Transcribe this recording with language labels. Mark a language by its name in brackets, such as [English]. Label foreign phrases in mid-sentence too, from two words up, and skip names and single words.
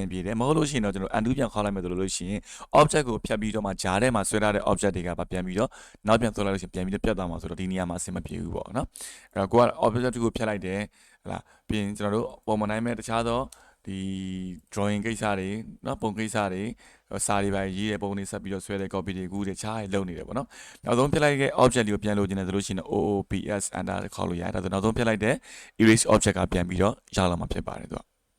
[Burmese] ပြေတယ်မဟုတ်လို့ရှိရင်တော့ကျွန်တော် undo ပြန်ခေါ်လိုက်မယ်ဆိုလို့ရှိရင် object ကိုဖြတ်ပြီးတော့မှဂျားထဲမှာဆွဲထားတဲ့ object တွေကပြန်ပြီးတော့နောက်ပြန်ဆွဲလိုက်လို့ရှိရင်ပြန်ပြီးတော့ပြတ်သွားမှာဆိုတော့ဒီနေရာမှာအဆင်မပြေဘူးပေါ့နော်အဲ့တော့ကိုက object ကိုဖြတ်လိုက်တယ်ဟလာပြီးရင်ကျွန်တော်တို့ပုံမှန်တိုင်းပဲတခြားသောဒီ drawing ကိစ္စတွေเนาะပုံကိစ္စတွေစာတွေပါရေးတဲ့ပုံတွေဆက်ပြီးတော့ဆွဲတဲ့ copy တွေကူးတွေချားရလုပ်နေတယ်ပေါ့နော်နောက်ဆုံးဖြတ်လိုက်တဲ့ object တွေကိုပြန်လို့ကျင်တယ်ဆိုလို့ရှိရင် [English] OOPS enter [Burmese] ခေါ်လို့ရတယ်ဒါဆိုနောက်ဆုံးဖြတ်လိုက်တဲ့ [English] erase object [Burmese] ကပြန်ပြီးတော့ရလာမှာဖြစ်ပါတယ်သူက